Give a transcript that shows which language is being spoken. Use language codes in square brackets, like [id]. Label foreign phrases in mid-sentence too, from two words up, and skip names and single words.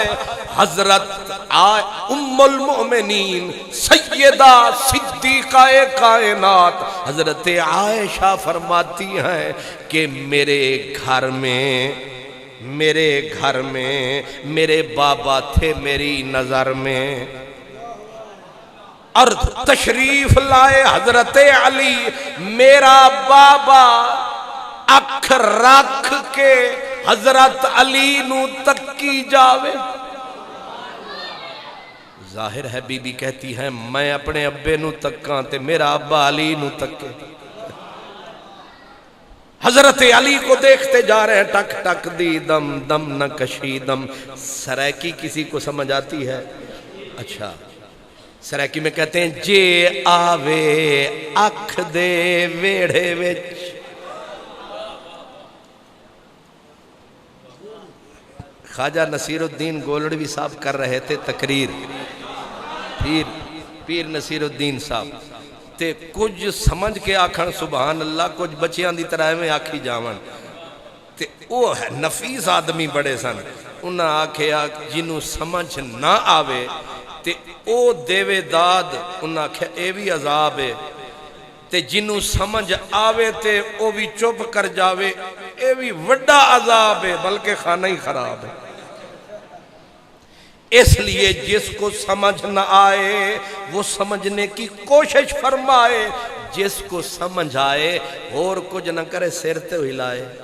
[ur] حضرت ام المؤمنین سیدہ صدیقہ کائنات حضرت عائشہ فرماتی ہیں کہ میرے گھر میں میرے بابا تھے میری نظر میں، اور تشریف لائے حضرت علی. [pa] میرا بابا اکھ رکھ کے حضرت علی نو تکی جاوے. ظاہر ہے بی بی کہتی ہے میں اپنے ابے نو تکاں تے میرا ابا علی نو تکے. [ur] حضرت علی کو دیکھتے جا رہے ہیں، [pa] ٹک ٹک دی دم دم نہ کشی دم. [ur] سرائکی کسی کو سمجھ آتی ہے؟ اچھا، سرائکی میں کہتے ہیں [skr] جے آوے اکھ دے ویڑے وچ. [pa] خواجہ نصیر الدین گولڑوی صاحب [ur] کر رہے تھے تقریر، [pa] پیر نصیر الدین صاحب تے کچھ سمجھ کے آکھن سبحان اللہ، کچھ بچیاں دی طرح میں آکھی جاون تے وہ نفیس آدمی بڑے سن. انہاں آکھے جنوں سمجھ نہ آوے تے او دیوے داد، انہاں آکھے اے بھی عذاب ہے، تے جنوں سمجھ آوے تے او بھی چپ کر جاوے اے بھی وڈا عذاب ہے، بلکہ خانہ ہی خراب ہے. [ur] اس لیے جس کو سمجھ نہ آئے وہ سمجھنے کی کوشش فرمائے، جس کو سمجھ آئے اور کچھ نہ کرے [pa] سر تے ہلائے.